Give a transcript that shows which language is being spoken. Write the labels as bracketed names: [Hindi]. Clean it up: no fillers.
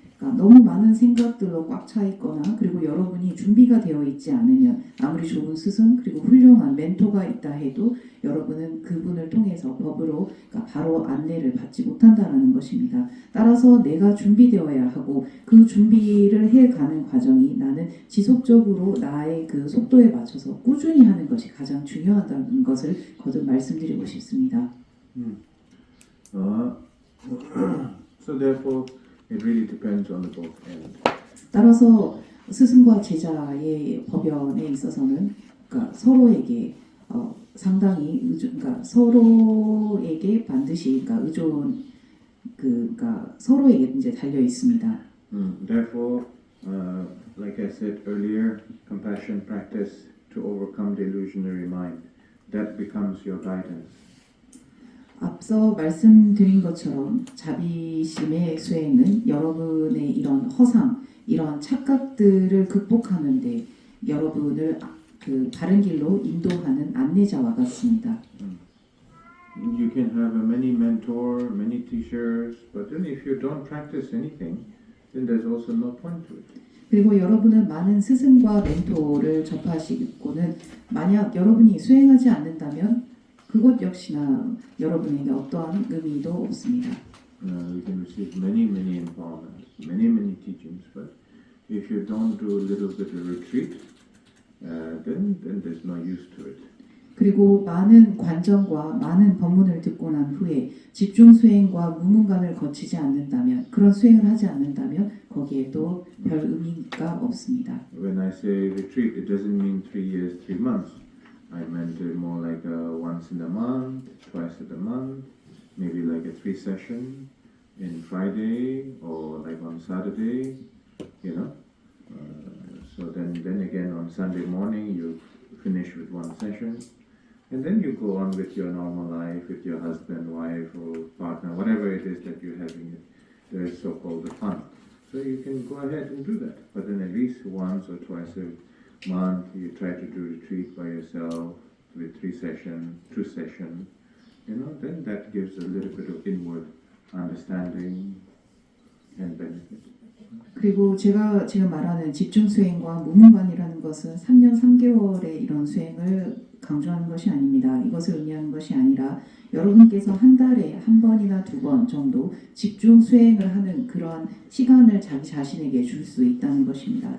[Korean] 그러니까 너무 많은 생각들로 꽉 차 있거나 그리고 여러분이 준비가 되어 있지 않으면 아무리 좋은 스승 그리고 훌륭한 멘토가 있다 해도 여러분은 그분을 통해서 법으로 그러니까 바로 안내를 받지 못한다라는 것입니다. 따라서 내가 준비되어야 하고 그 준비를 해가는 과정이 나는 지속적으로 나의 그 속도에 맞춰서 꾸준히 하는 것이 가장 중요하다는 것을 거듭 말씀드리고 싶습니다. [English] So therefore, it really depends on the both ends. [Korean] 따라서 스승과 제자의 법연에 있어서는 그러니까 서로에게 상당히 그러니까 서로에게 반드시 그러니까 그러니까 서로에게 이제 달려 있습니다. [English] Therefore, like I said earlier, compassion practice to overcome the illusionary mind. That becomes your guidance. [Korean] 앞서 말씀드린 것처럼 자비심의 수행은 여러분의 이런 허상, 이런 착각들을 극복하는데 여러분을 그 바른 길로 인도하는 안내자와 같습니다. [English] You can have many mentors, many teachers, but then if you don't practice anything, then there's also no point to it. [Korean] 그리고 여러분은 많은 스승과 멘토를 접하시고는 만약 여러분이 수행하지 않는다면 그것 역시나 여러분에게 어떠한 의미도 없습니다. [English] You can receive many empowerments, many teachings, but if you don't do a little bit of retreat, then there's no use to it. [Korean] 그리고 많은 관정과 많은 법문을 듣고 난 후에 집중 수행과 무문관을 거치지 않는다면 그런 수행을 하지 않는다면 거기에도 별 의미가 없습니다. [English] When I say retreat, it doesn't mean 3 years, 3 months. I meant more like once in a month, twice in a month, maybe like a 3 session in Friday or like on Saturday, you know. So then again on Sunday morning you finish with 1 session. And then you go on with your normal life, with your husband, wife, or partner, whatever it is that you're having, there is so-called the fun. So you can go ahead and do that. But then at least once or twice a month, you try to do retreat by yourself with 3 sessions, 2 sessions, you know, then that gives a little bit of inward understanding and benefit. [Korean] 그리고 제가 지금 말하는 집중 수행과 무문관이라는 것은 3년 3개월의 이런 수행을 강조하는 것이 아닙니다. 이것을 의미하는 것이 아니라 여러분께서 한 달에 한 번이나 2번 정도 집중 수행을 하는 그런 시간을 자기 자신에게 줄 수 있다는 것입니다.